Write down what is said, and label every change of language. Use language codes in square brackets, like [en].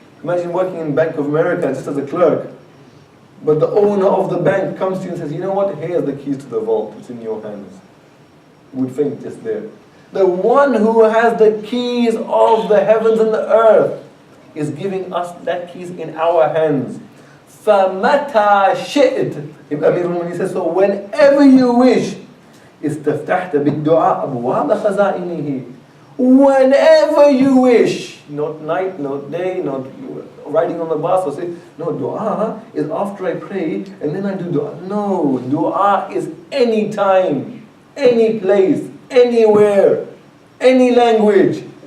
[en] Imagine working in Bank of America just as a clerk, but the owner of the bank comes to you and says, you know what, here's the keys to the vault, it's in your hands. You would think just there. The one who has the keys of the heavens and the earth is giving us that keys in our hands. [ar] فَمَتَى شِئْتَ, [en] Amir al-Mu'minin says, so whenever you wish, [ar] استفتحت بالدعاء أبواب خزائنه. [en] Whenever you wish, not night, not day, not riding on the bus or say, no, dua is after I pray and then I do dua. No, dua is any time, any place, anywhere, any language.